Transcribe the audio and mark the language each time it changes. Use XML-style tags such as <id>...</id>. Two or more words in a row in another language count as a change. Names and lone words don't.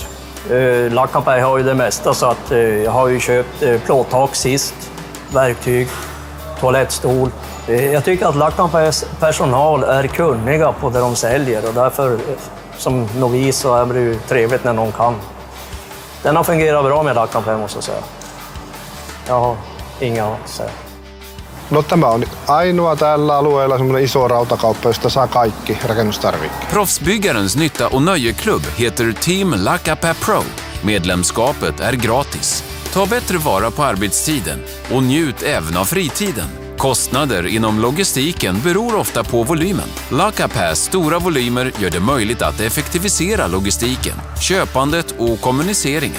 <sv>Lakapää har ju det mesta så att jag har ju köpt plåttak sist, verktyg, toalettstol. Jag tycker att Lakapääs personal är kunniga på det de säljer och därför som novis så är det ju trevligt när någon kan. Den har fungerat bra med Lakapää måste jag säga. Jag har inga att säga.</sv> <fi>No, tämä on ainoa tällä alueella semmoinen iso rautakauppa, josta saa kaikki rakennustarvikkeet.</fi> <sv>Proffsbyggarens nytta- och nöjeklubb heter Team Lakapää Pro. Medlemskapet är gratis. Ta bättre vara på arbetstiden och njut även av fritiden. Kostnader inom logistiken beror ofta på volymen. Lakapääs stora volymer gör det möjligt att effektivisera logistiken, köpandet och kommuniceringen.</sv>